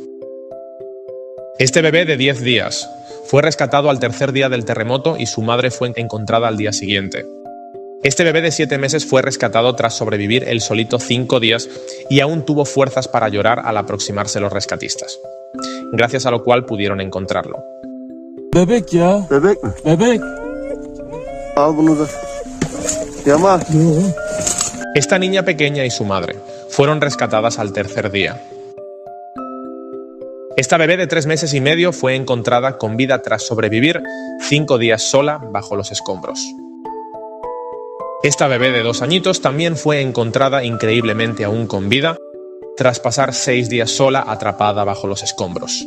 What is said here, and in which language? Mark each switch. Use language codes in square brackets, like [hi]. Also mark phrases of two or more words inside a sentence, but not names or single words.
[es] Este bebé de 10 días fue rescatado al tercer día del terremoto y su madre fue encontrada al día siguiente. Este bebé de 7 meses fue rescatado tras sobrevivir él solito 5 días y aún tuvo fuerzas para llorar al aproximarse los rescatistas, gracias a lo cual pudieron encontrarlo. [tr] Bebek ya. Bebek. Bebek. Al bunu da. Yaman. [es] Esta niña pequeña y su madre fueron rescatadas al tercer día. Esta bebé de 3 meses y medio fue encontrada con vida tras sobrevivir 5 días sola bajo los escombros. Esta bebé de 2 añitos también fue encontrada increíblemente aún con vida tras pasar 6 días sola atrapada bajo los escombros.